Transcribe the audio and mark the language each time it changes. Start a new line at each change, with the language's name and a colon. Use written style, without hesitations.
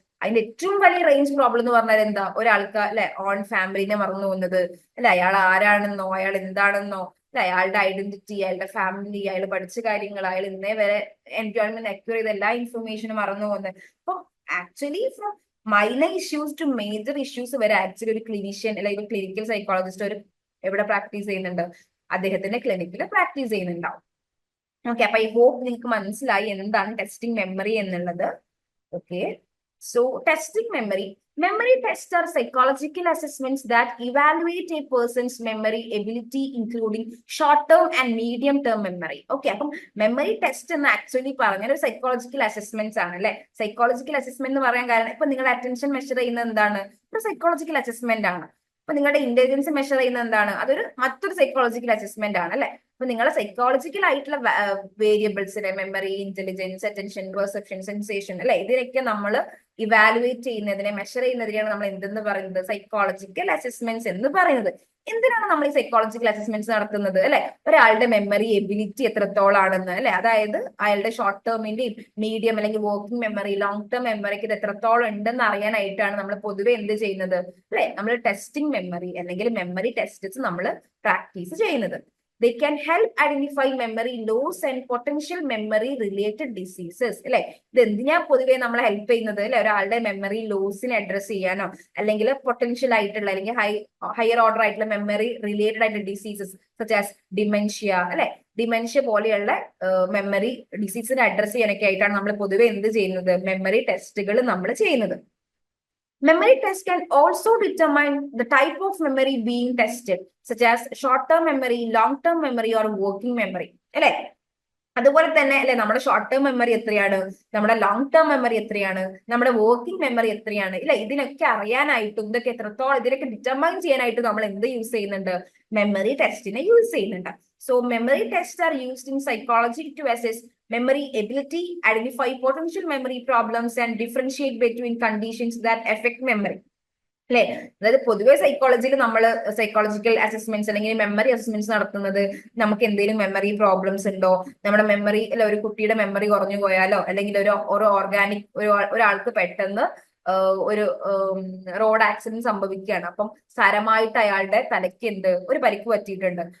Malayalam: അതിന്റെ ഏറ്റവും വലിയ റേഞ്ച് പ്രോബ്ലം എന്ന് പറഞ്ഞാൽ എന്താ, ഒരാൾക്ക് അല്ലെ ഓൺ ഫാമിലിനെ മറന്നു പോകുന്നത് അല്ലെ, അയാൾ ആരാണെന്നോ അയാൾ എന്താണെന്നോ അല്ലെ, അയാളുടെ ഐഡന്റിറ്റി, അയാളുടെ ഫാമിലി, അയാൾ പഠിച്ച കാര്യങ്ങൾ, അയാൾ ഇന്നേ വരെ എൻജോയ്മെന്റ് അക്വയർ ചെയ്ത എല്ലാ ഇൻഫർമേഷനും മറന്നു പോകുന്നത്. അപ്പൊ actually
English: from minor issues to major issues
Malayalam: വരെ ആക്ച്വലി ഒരു ക്ലിനീഷ്യൻ അല്ലെങ്കിൽ ക്ലിനിക്കൽ സൈക്കോളജിസ്റ്റ് ഒരു എവിടെ പ്രാക്ടീസ് ചെയ്യുന്നുണ്ട്, അദ്ദേഹത്തിന്റെ ക്ലിനിക്കിൽ പ്രാക്ടീസ് ചെയ്യുന്നുണ്ടാവും. ഓക്കെ, അപ്പൊ
English: I hope
Malayalam: നിങ്ങൾക്ക് മനസ്സിലായി എന്താണ് ടെസ്റ്റിംഗ് മെമ്മറി എന്നുള്ളത്.
English: Okay, so testing memory. Memory tests are psychological assessments that evaluate a person's memory ability, including short-term and medium-term memory.
Malayalam: Okay, അപ്പം മെമ്മറി ടെസ്റ്റ് എന്ന് ആക്ച്വലി പറഞ്ഞാൽ ഒരു സൈക്കോളജിക്കൽ അസസ്മെന്റ്സ് ആണ് അല്ലെ. സൈക്കോളജിക്കൽ അസസ്മെന്റ് എന്ന് പറയാൻ കാരണം ഇപ്പൊ നിങ്ങളുടെ അറ്റൻഷൻ മെഷർ ചെയ്യുന്നത് എന്താണ്, ഒരു സൈക്കോളജിക്കൽ അസസ്മെന്റ് ആണ്. അപ്പൊ നിങ്ങളുടെ ഇന്റലിജൻസ് മെഷർ ചെയ്യുന്നത് എന്താണ്, അതൊരു മറ്റൊരു സൈക്കോളജിക്കൽ അസസ്മെന്റ് ആണ് അല്ലെ. അപ്പൊ നിങ്ങളെ സൈക്കോളജിക്കൽ ആയിട്ടുള്ള വേരിയബിൾസിനെ memory, intelligence, attention, perception, sensation അല്ലെ, ഇതിനൊക്കെ നമ്മൾ ഇവാലുവേറ്റ് ചെയ്യുന്നതിനെ മെഷർ ചെയ്യുന്നതിനെയാണ് നമ്മൾ എന്തെന്ന് പറയുന്നത്, സൈക്കോളജിക്കൽ അസസ്മെന്റ്സ് എന്ന് പറയുന്നത്. എന്തിനാണ് നമ്മൾ ഈ സൈക്കോളജിക്കൽ അസസ്മെന്റ്സ് നടത്തുന്നത് അല്ലെ, ഒരാളുടെ മെമ്മറി എബിലിറ്റി എത്രത്തോളാണെന്ന് അല്ലെ, അതായത് അയാളുടെ ഷോർട്ട് ടേമിന്റെയും മീഡിയം അല്ലെങ്കിൽ വർക്കിംഗ് മെമ്മറി, ലോങ് ടേം മെമ്മറിക്ക് ഇത് എത്രത്തോളം ഉണ്ടെന്ന് അറിയാനായിട്ടാണ് നമ്മൾ പൊതുവെ എന്ത് ചെയ്യുന്നത് അല്ലെ, നമ്മൾ ടെസ്റ്റിംഗ് മെമ്മറി അല്ലെങ്കിൽ മെമ്മറി ടെസ്റ്റ്സ് നമ്മൾ പ്രാക്ടീസ് ചെയ്യുന്നത്.
English: They can help identify memory loss and potential memory related diseases അല്ലെ.
Malayalam: ഇത് എന്തിനാ പൊതുവെ നമ്മളെ ഹെൽപ്പ് ചെയ്യുന്നത് അല്ലെ, ഒരാളുടെ മെമ്മറി ലോസിനെ അഡ്രസ് ചെയ്യാനോ അല്ലെങ്കിൽ പൊട്ടൻഷ്യൽ ആയിട്ടുള്ള അല്ലെങ്കിൽ ഹയർ ഓർഡർ ആയിട്ടുള്ള മെമ്മറി റിലേറ്റഡ് ആയിട്ടുള്ള ഡിസീസസ്
English: such as dementia
Malayalam: അല്ലെ, ഡിമെൻഷ്യ പോലെയുള്ള മെമ്മറി ഡിസീസിനെ അഡ്രസ് ചെയ്യാനൊക്കെ ആയിട്ടാണ് നമ്മൾ പൊതുവെ എന്ത് ചെയ്യുന്നത്, മെമ്മറി ടെസ്റ്റുകൾ നമ്മൾ ചെയ്യുന്നത്.
English: Memory test can also determine the type of memory being tested, such as short-term memory, long-term memory or working memory.
Malayalam: അല്ലെ, അതുപോലെ തന്നെ അല്ലെ നമ്മുടെ ഷോർട്ട് ടേം മെമ്മറി എത്രയാണ്, നമ്മുടെ ലോങ് ടേം മെമ്മറി എത്രയാണ്, നമ്മുടെ വർക്കിംഗ് മെമ്മറി എത്രയാണ് ഇല്ല, ഇതിനൊക്കെ അറിയാനായിട്ടും ഇതൊക്കെ എത്രത്തോളം ഇതിനൊക്കെ ഡിറ്റർമൈൻ ചെയ്യാനായിട്ട് നമ്മൾ എന്ത് യൂസ് ചെയ്യുന്നുണ്ട്, മെമ്മറി ടെസ്റ്റിനെ യൂസ് ചെയ്യുന്നുണ്ട്.
English: So memory tests are used in psychology to assess memory ability, identify potential memory problems and differentiate between conditions that affect memory.
Malayalam: അല്ലെ, അതായത് പൊതുവെ സൈക്കോളജിയിൽ നമ്മൾ സൈക്കോളജിക്കൽ അസസ്മെന്റ്സ് അല്ലെങ്കിൽ മെമ്മറി അസസ്മെന്റ്സ് നടത്തുന്നത് നമുക്ക് എന്തെങ്കിലും മെമ്മറി പ്രോബ്ലംസ് ഉണ്ടോ, നമ്മുടെ മെമ്മറി അല്ലെ ഒരു കുട്ടിയുടെ മെമ്മറി കുറഞ്ഞു പോയാലോ അല്ലെങ്കിൽ ഒരു ഓർഗാനിക് ഒരാൾക്ക് പെട്ടെന്ന് ഒരു റോഡ് ആക്സിഡന്റ് സംഭവിക്കുകയാണ്. അപ്പം സാരമായിട്ട് അയാളുടെ തലയ്ക്ക് ഒരു പരിക്ക് പറ്റിയിട്ടുണ്ട്.